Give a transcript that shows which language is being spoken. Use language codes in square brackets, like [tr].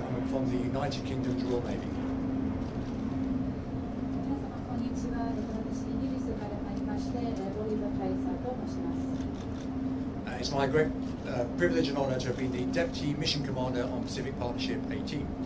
[en] I'm from the United Kingdom's Royal Navy. [ja] 皆様こんにちは。私イギリスから参りまして、オリバー・カイサーと申します。 [en] It's my great privilege and honour to have been the Deputy Mission Commander on Pacific Partnership 18.